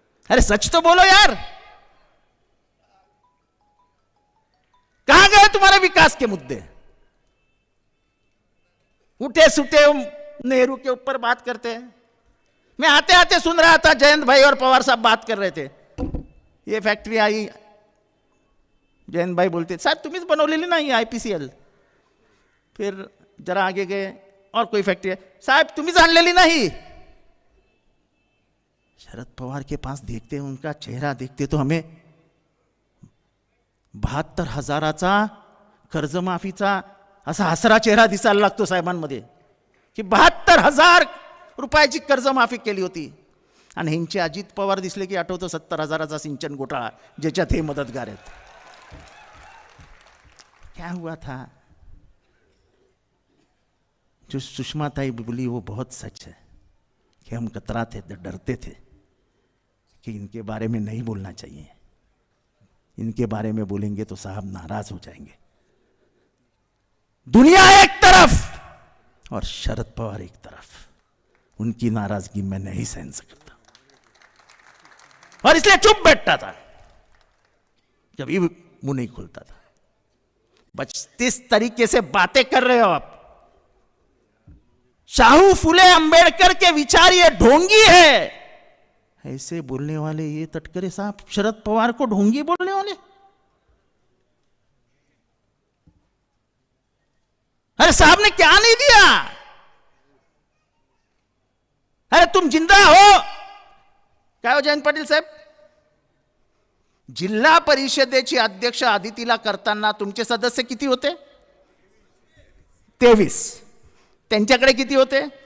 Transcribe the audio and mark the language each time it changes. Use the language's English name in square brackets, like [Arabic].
[Hindi] अरे सच तो बोलो यार, कहां गए तुम्हारे विकास के मुद्दे? उठे सुटे नेहरू के ऊपर बात करते हैं. मैं आते आते सुन रहा था, जयंत भाई और पवार साहब बात कर रहे थे. ये फैक्ट्री आई, जयंत भाई बोलते [Marathi] साहब तुम्हीच बनवलेली नाही IPCL. [Hindi] फिर जरा आगे गए, और कोई फैक्ट्री है, [Marathi] साहब तुम्हीच आणलेली नाही. [Hindi] शरद पवार के पास देखते हैं, उनका चेहरा देखते तो हमें [Marathi] 72,000चा कर्जमाफीचा असा हसरा चेहरा दिसायला लागतो साहेबांमध्ये की 72,000 रुपयाची कर्जमाफी केली होती. आणि ह्यांचे अजित पवार दिसले की आठवतो 70,000चा सिंचन घोटाळा, ज्याच्यात हे मदतगार आहेत. [Hindi] क्या हुआ था? जो सुषमा ताई बोली वो बहुत सच है कि हम कतराते थे, डरते थे कि इनके बारे में नहीं बोलना चाहिए, इनके बारे में बोलेंगे तो साहब नाराज हो जाएंगे. दुनिया एक तरफ और शरद पवार एक तरफ, उनकी नाराजगी मैं नहीं सहन सकता और इसलिए चुप बैठता था, कभी मुंह नहीं खोलता था. बस किस तरीके से बातें कर रहे हो आप? शाहू फुले अंबेडकर के विचार ये ढोंगी है. ऐसे बोलने वाले ये तटकरे साहब शरद पवार को ढोंगी बोलने वाले? अरे साहब ने क्या नहीं दिया? अरे तुम जिंदा हो क्या हो जयंत पाटिल साहब? [Marathi] जिल्हा परिषदेचे अध्यक्ष आदितीला करताना तुमचे सदस्य किती होते? 23. त्यांच्याकडे किती होते?